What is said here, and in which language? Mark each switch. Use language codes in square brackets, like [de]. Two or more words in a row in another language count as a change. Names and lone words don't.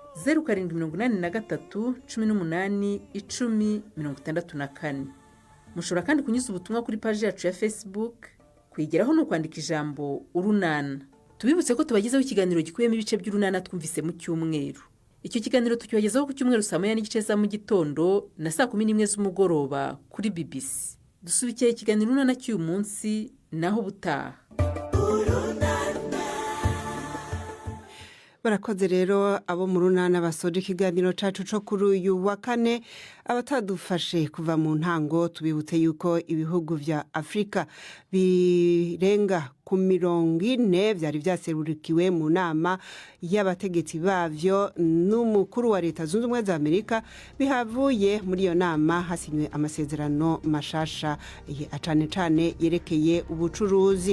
[rw] 0783 18 10 mushobora kandi kunyuza ubutumwa kuri page yacu ya Facebook kwigeraho no kwandika ijambo urunana tubibutse ko tubagezaho ikiganiro gikuyemo ibice by'urunana twumvise mu cyumweru icyo kiganiro tukibagezaho ku cyumweru saa 9:30 za mu gitondo na saa 11 z'umugoroba kuri BBC dusubikiye ikiganiro urunana cy'uyu munsi naho butaha [rn] barakoze rero abo mu runana basoje ikiganiro cacu co kuri uyu wa kane abatadufashe kuva mu ntango tubibutse yuko ibihugu vya Afrika birenga ku 40 byari byaserukiwe mu nama y'abategetsi bavyo n'umukuru wa leta zunze ubumwe za Amerika bihavuye muri iyo nama hasinywe amasezerano mashasha cane yerekeye ubucuruzi.